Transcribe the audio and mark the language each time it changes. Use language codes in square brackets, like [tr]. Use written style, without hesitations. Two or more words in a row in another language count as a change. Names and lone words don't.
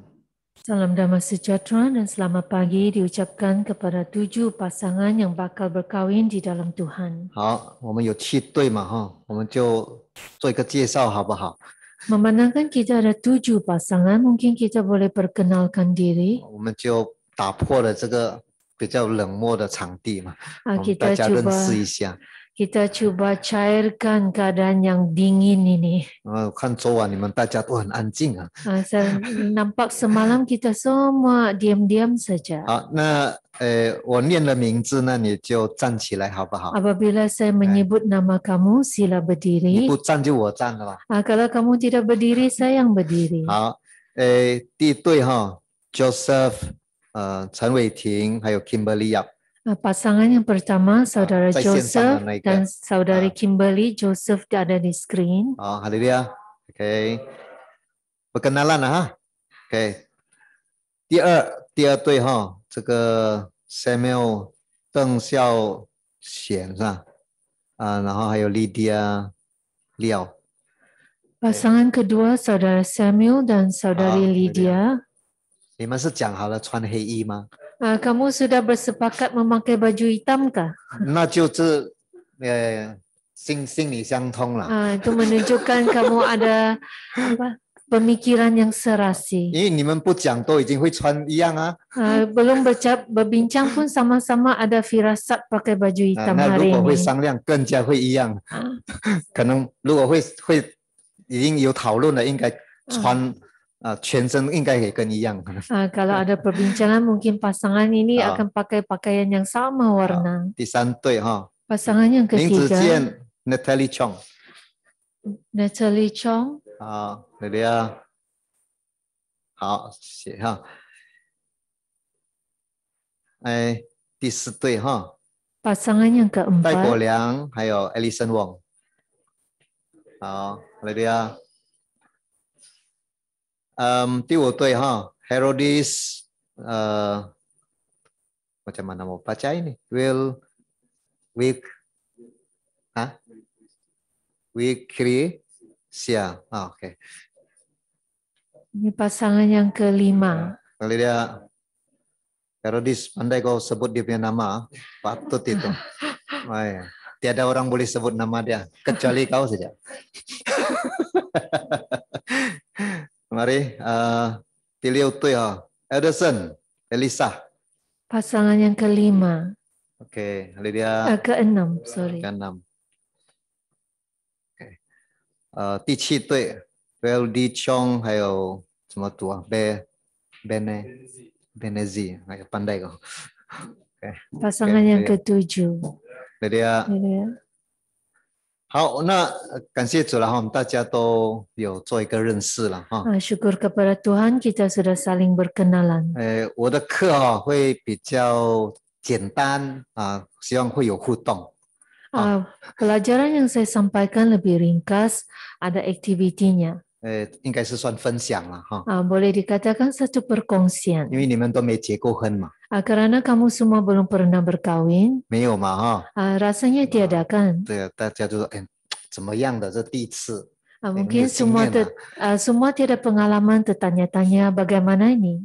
[ms] Salam damai sejahtera dan selamat pagi diucapkan kepada 7 pasangan yang bakal berkahwin di dalam Tuhan. [zh] 好，我们有7对嘛哈，我们就做一个介绍好不好？ [ms] Memandangkan kita ada 7 pasangan, mungkin kita boleh perkenalkan diri. [zh] 我们就打破了这个比较冷漠的场地嘛，我们大 [ms] Kita [zh] 家认 [ms] cuba [zh] 识一下。 [ms] kita cuba cairkan keadaan yang dingin ini. [zh] 看昨晚你们大家都很安静啊。 [ms] Saya nampak semalam kita semua diam-diam saja. [zh] 好，那我念了名字，那你就站起来好不好？ [ms] Apabila saya menyebut nama kamu, sila [zh] 你 [ms] berdiri. [zh] 不站就我站了吧。 [ms] Kalau kamu tidak berdiri, saya yang berdiri. [zh] 好，第一对哈 ，Joseph， 陈伟霆还有 Kimberly Yap。 [ms] Pasangan yang pertama, saudara [zh] 在线上的那个。 [ms] Joseph dan saudari Kimberly. Joseph ada di screen. [zh] 好，哈利路亚 ，OK， perkenalan了哈 ，OK。第二对哈，这个 Samuel 邓孝贤是吧？然后还有 Lydia 廖。 [ms] Pasangan kedua, saudara Samuel dan saudari Lydia. [zh] 你们是讲好了穿黑衣吗？ [ms] Kamu sudah bersepakat memakai baju hitam kah? [zh] 那就是心理相通了。 [ms] Itu menunjukkan kamu ada pemikiran yang serasi. [zh] 因为你们不讲都已经会穿一样啊。 [ms] Belum berbincang pun sama-sama ada firasat pakai baju hitam [zh] 那 [ms] hari [zh] 如果会 [ms] ini. [zh] 商量更加会一样。可能如果会已经有讨论了，应该穿全身应该也跟一样。 [ms] Kalau ada perbincangan mungkin pasangan ini akan pakai pakaian yang sama warna. [zh] 第三对哈， [ms] Pasangan yang [zh] 林子 [ms] ketiga, [zh] 健 Natalie Chong。 Natalie Chong. 好，对对啊，好，写哈。第四对哈， [ms] Pasangan yang [zh] 戴国 [ms] keempat, [zh] 良还有 Alison Wong。 好，对对啊。第五对哈 [ms] ，Herodis， macam mana mau baca ini? Wikria, oke. ini pasangan yang kelima. Kalau dia Herodis pandai kau sebut dia punya nama, patut itu. Oh, ya. Tiada orang boleh sebut nama dia, kecuali kau saja. Mari, pilih itu ya, Edison, Elisa. Pasangan yang kelima. Oke, dia keenam, sorry. keenam. Oke. [zh] 第七对 ，Weldy Chong 还有什么读啊？Benezi， 还有 [ms] pandai kau. Pasangan yang ketujuh. [zh] Dia 好，那感谢主了哈，我们大家都有做一个认识了哈。 [ms] Syukur kepada Tuhan kita sudah saling berkenalan. [zh] 我的课会比较简单希望会有互动。 [ms] Pelajaran yang saya sampaikan lebih ringkas, ada aktivitinya. [zh] 应该是算分享了哈。 [ms] Boleh dikatakan satu perkongsian. [zh] 因为你们都没结过婚嘛。 [ms] Karena kamu semua belum pernah berkawin. [zh] 没有嘛哈。 [ms] Rasanya tiada kan? [zh] 对，大家就说怎么样的这第一次。 [ms] Mungkin semua tiada pengalaman tertanya-tanya bagaimana ini.